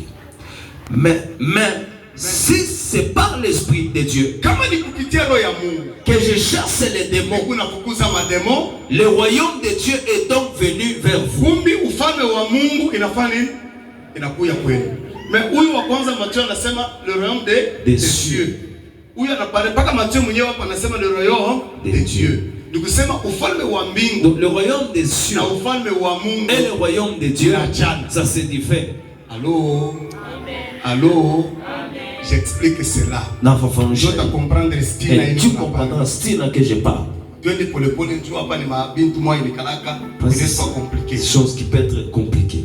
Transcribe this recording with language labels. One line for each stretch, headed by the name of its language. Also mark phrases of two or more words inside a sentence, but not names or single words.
French: Mais si c'est par l'Esprit de Dieu que je chasse les démons, le royaume de Dieu est donc venu vers vous.
Swahili: Mais huyu wa kwanza Matthieu anasema
French: le royaume des cieux.
Swahili: Huyu anapaka Matthieu mwenyewe hapa anasema
French: le royaume des dieux.
Swahili: Nikusema ufalme wa mbingu.
French: Donc le royaume des cieux
Swahili: na ufalme wa Mungu
French: et le royaume de Dieu, ça c'est différent. Allô? Allô? Amen. J'explique cela. Je dois comprendre le style et tu comprendras le style que je parle. C'est chose qui peut être compliquée.